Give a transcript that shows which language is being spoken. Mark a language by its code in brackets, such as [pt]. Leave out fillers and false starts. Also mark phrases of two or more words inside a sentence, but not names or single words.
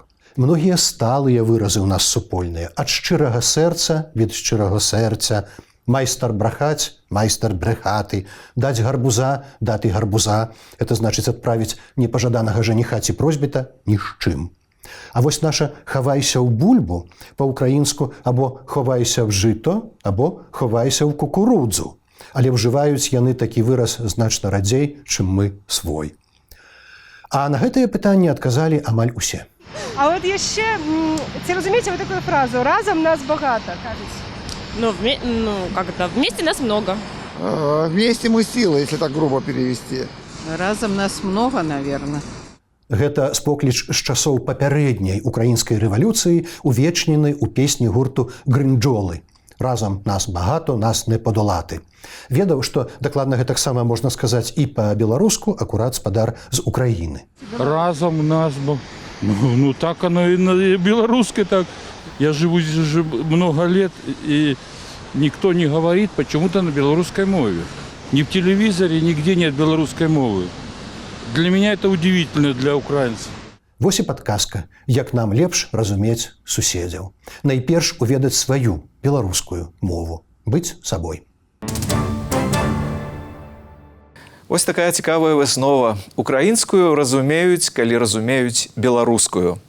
[be] Многія сталыя выразы ў нас супольныя. Ад шчырага сэрца, [uk] від шчырага сэрца, [be] майстар брахаць, [uk] майстар брэхаты, [be] даць гарбуза, [uk] даты гарбуза. [be] Это значыць адправіць непажаданага жаніха ці просьбіта ні з чым. А вось наша «хавайся ў бульбу» па-украінску або [uk] «ховайся в жыто», [be] або [uk] «ховайся ў кукурудзу». [be] Але ўжываюць яны такі выраз значна радзей, чым мы свой. А на гэтае пытанне адказалі амаль усе. А вот яшчэ, ці разумееце вы такую фразу «разам нас багата», кажуць? [ru] Вместе нас много. Вместе мы сила, если так грубо перевести. [uk] Разом нас [ru] много, наверное. [be] Гэта спокліч з часоў папярэдняй украінскай рэвалюцыі, увечнены ў песні гурту «Грынджолы». [uk] Разам нас багато, нас не подолати. [be] Ведаў, што дакладна гэтаксама можна сказаць і па-беларуску, акурат спадар з Украіны. [uk] Разом нас... [ru] так оно и на белорусской так. Я живу здесь уже много лет, и никто не говорит почему-то на белорусской мове. Ни в телевизоре, нигде нет белорусской мовы. Для меня это удивительно, для украинцев. [be] Вось і падказка, як нам лепш разумець суседзяў. Найперш уведаць сваю беларускую мову. Быць сабой. Вось такая цікавая выснова. Украінскую разумеюць, калі разумеюць беларускую.